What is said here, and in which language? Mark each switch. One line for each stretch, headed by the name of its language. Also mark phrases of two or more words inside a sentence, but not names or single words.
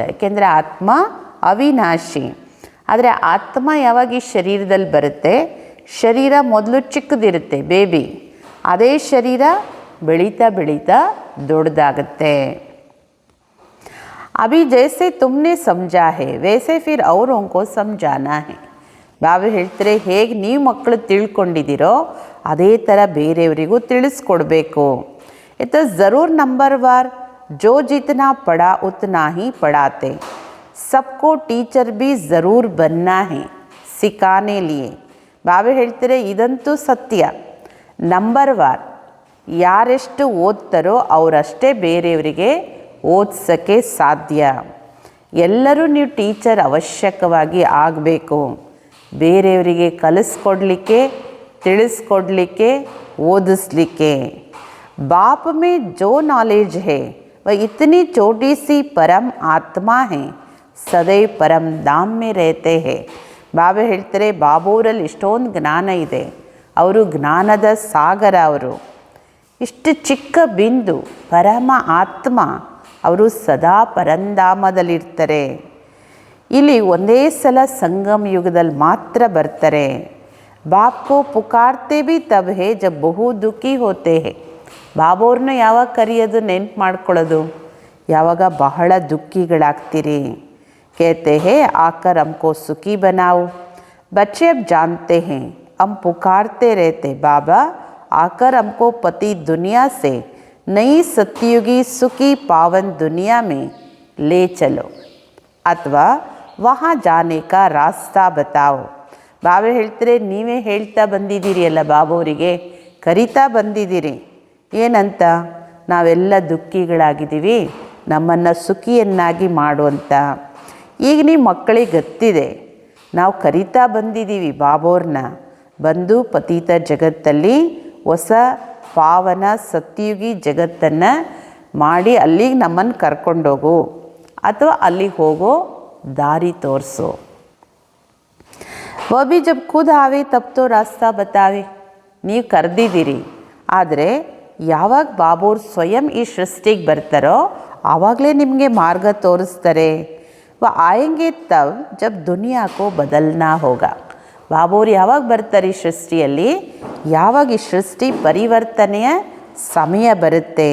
Kannada: ಏಕೆಂದರೆ ಆತ್ಮ ಅವಿನಾಶಿ. ಆದರೆ ಆತ್ಮ ಯಾವಾಗ ಈ ಶರೀರದಲ್ಲಿ ಬರುತ್ತೆ, ಶರೀರ ಮೊದಲು ಚಿಕ್ಕದಿರುತ್ತೆ, ಬೇಬಿ. ಅದೇ ಶರೀರ ಬೆಳೀತಾ ಬೆಳೀತಾ ದೊಡ್ಡದಾಗತ್ತೆ.
Hindi: अभी जैसे तुमने समझा है वैसे फिर औरों को समझाना है.
Kannada: ಬಾಬಾ ಹೇಳ್ತಾರೆ, ಹೇಗೆ ನೀವು ಮಕ್ಕಳು ತಿಳ್ಕೊಂಡಿದ್ದೀರೋ ಅದೇ ಥರ ಬೇರೆಯವರಿಗೂ ತಿಳಿಸ್ಕೊಡ್ಬೇಕು.
Hindi: तो ज़रूर नंबरवार जो जितना पढ़ा उतना ही पढ़ाते. सबको टीचर भी ज़रूर बनना है सिखाने लिए.
Kannada: ಬಾಬಾ ಹೇಳ್ತಾರೆ, ಇದಂತೂ ಸತ್ಯ. ನಂಬರ್ವಾರ್ ಯಾರೆಷ್ಟು ಓದ್ತಾರೋ ಅವರಷ್ಟೇ ಬೇರೆಯವರಿಗೆ ಓದಿಸೋಕ್ಕೆ ಸಾಧ್ಯ. ಎಲ್ಲರೂ ನೀವು ಟೀಚರ್ ಅವಶ್ಯಕವಾಗಿ ಆಗಬೇಕು, ಬೇರೆಯವರಿಗೆ ಕಲಿಸ್ಕೊಡ್ಲಿಕ್ಕೆ, ತಿಳಿಸ್ಕೊಡ್ಲಿಕ್ಕೆ, ಓದಿಸ್ಲಿಕ್ಕೆ.
Hindi: बाप में जो नॉलेज है वह इतनी छोटी सी परम आत्मा है सदैव परम धाम में रहते हैं.
Kannada: ಬಾಬಾ ಹೇಳ್ತಾರೆ, ಬಾಬೋರಲ್ಲಿ ಇಷ್ಟೊಂದು ಜ್ಞಾನ ಇದೆ, ಅವರು ಜ್ಞಾನದ ಸಾಗರ. ಅವರು ಇಷ್ಟು ಚಿಕ್ಕ ಬಿಂದು ಪರಮ ಆತ್ಮ, ಅವರು ಸದಾ ಪರಂಧಾಮದಲ್ಲಿರ್ತಾರೆ. ಇಲ್ಲಿ ಒಂದೇ ಸಲ ಸಂಗಮ ಯುಗದಲ್ಲಿ ಮಾತ್ರ ಬರ್ತಾರೆ.
Hindi: बापको पुकारते भी तब हैं जब बहु दुःखी होते हैं.
Kannada: ಬಾಬೋರ್ನ ಯಾವಾಗ ಕರೆಯೋದು, ನೆನ್ಪು ಮಾಡ್ಕೊಳ್ಳೋದು ಯಾವಾಗ ಬಹಳ ದುಃಖಿಗಳಾಗ್ತೀರಿ.
Hindi: कहते हैं आकर हमको सुखी बनाओ. बच्चे अब जानते हैं हम पुकारते रहते, बाबा आकर हमको पति दुनिया से नई सत्ययुगी सुखी पावन दुनिया में ले चलो अथवा वहाँ जाने का रास्ता बताओ.
Kannada: ಬಾಬಾ ಹೇಳ್ತಾರೆ, ನೀವೇ ಹೇಳ್ತಾ ಬಂದಿದ್ದೀರಿ ಅಲ್ಲ, ಬಾಬೋರಿಗೆ ಕರಿತಾ ಬಂದಿದ್ದೀರಿ. ಏನಂತ? ನಾವೆಲ್ಲ ದುಃಖಿಗಳಾಗಿದ್ದೀವಿ, ನಮ್ಮನ್ನು ಸುಖಿಯನ್ನಾಗಿ ಮಾಡುವಂಥ. ಈಗ ನಿಮ್ಮ ಮಕ್ಕಳಿಗೆ ಗೊತ್ತಿದೆ, ನಾವು ಕರಿತಾ ಬಂದಿದ್ದೀವಿ ಬಾಬೋರ್ನ, ಬಂದು ಪತೀತ ಜಗತ್ತಲ್ಲಿ ಹೊಸ ಪಾವನ ಸತ್ಯುಗಿ ಜಗತ್ತನ್ನು ಮಾಡಿ ಅಲ್ಲಿಗೆ ನಮ್ಮನ್ನು ಕರ್ಕೊಂಡೋಗು ಅಥವಾ ಅಲ್ಲಿಗೆ ಹೋಗೋ ದಾರಿ ತೋರಿಸು.
Hindi: वो भी जब खुद आवे तब तो रास्ता बतावे.
Kannada: ನೀವು ಕರೆದಿದ್ದೀರಿ, ಆದರೆ ಯಾವಾಗ ಬಾಬೋರ್ ಸ್ವಯಂ ಈ ಸೃಷ್ಟಿಗೆ ಬರ್ತಾರೋ ಆವಾಗಲೇ ನಿಮಗೆ ಮಾರ್ಗ ತೋರಿಸ್ತಾರೆ.
Hindi: वो आएँगे तब जब दुनिया को बदलना होगा.
Kannada: ಬಾಬೋರು ಯಾವಾಗ ಬರ್ತಾರೆ ಈ ಸೃಷ್ಟಿಯಲ್ಲಿ, ಯಾವಾಗ ಈ ಸೃಷ್ಟಿ ಪರಿವರ್ತನೆಯ ಸಮಯ ಬರುತ್ತೆ.